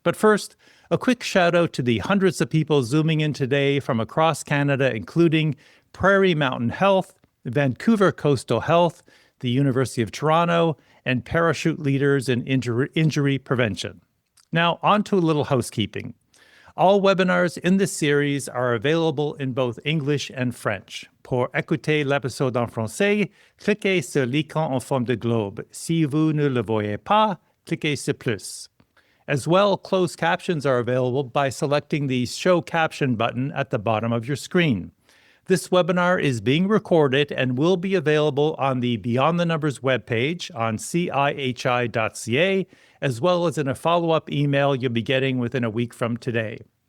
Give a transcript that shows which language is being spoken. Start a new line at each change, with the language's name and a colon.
English: But first, a quick shout out to the hundreds of people zooming in today from across Canada, including Prairie Mountain Health, Vancouver Coastal Health, the University of Toronto, and parachute leaders in injury prevention. Now, on to a little housekeeping. All webinars in this series are available in both English and French.
French: Pour écouter l'épisode en français, cliquez sur l'icône en forme de globe. Si vous ne le voyez pas, cliquez sur plus.
English: As well, closed captions are available by selecting the Show Caption button at the bottom of your screen. This webinar is being recorded and will be available on the Beyond the Numbers webpage on CIHI.ca, as well as in a follow-up email you'll be getting within a week from today.